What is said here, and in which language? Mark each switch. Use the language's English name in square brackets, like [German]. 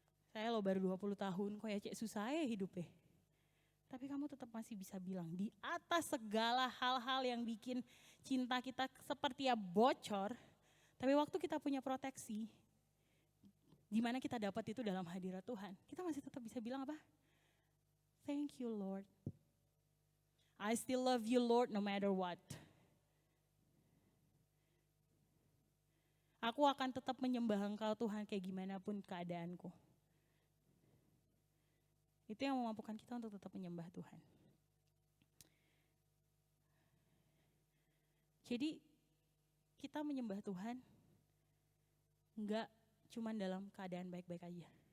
[Indonesian] Saya baru 20 tahun, kok ya cek susah ya hidupnya. tapi kamu tetap masih bisa bilang di atas segala hal-hal yang bikin cinta kita seperti ya bocor, tapi waktu kita punya proteksi, di mana kita dapat itu dalam hadirat Tuhan, kita masih tetap bisa bilang apa? [English] Thank you Lord. I still love you Lord no matter what. [Indonesian] Aku akan tetap menyembah Engkau Tuhan kayak gimana pun keadaanku. Itu yang memampukan kita untuk tetap menyembah Tuhan. Jadi kita menyembah Tuhan enggak cuma dalam keadaan baik-baik aja.